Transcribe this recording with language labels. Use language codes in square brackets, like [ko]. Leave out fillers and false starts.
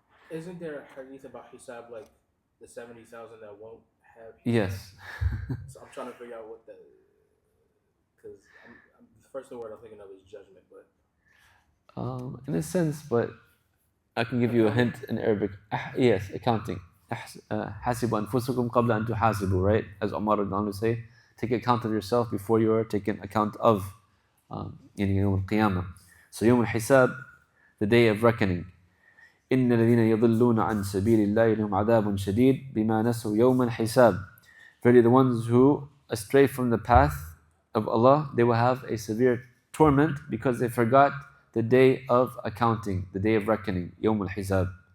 [en] Isn't there a hadith about hisab, like the 70,000 that won't have hisab? Yes. So I'm trying to figure out what the, because the first word I'm thinking of is judgment, but in a sense, but I can give you a hint in Arabic. Yes, accounting. [ar] حَاسِبُوا أَنفُسَكُمْ قَبْلَ أَن تُحَاسِبُوا, right? [en] As Umar would say, take account of yourself before you are taken account of Yawm al-Qiyamah. So Yawm al-Hisab, the day of reckoning. [ar] إِنَّ الَّذِينَ يَضِلُّونَ عَنْ سَبِيلِ اللَّهِ لَهُمْ عَذَابٌ شَدِيدٌ بِمَا نَسُوا يَوْمَ الْحِسَابِ. [en] Verily the ones who astray from the path of Allah, they will have a severe torment because they forgot the day of accounting, the day of reckoning, Yawm al-Hisab.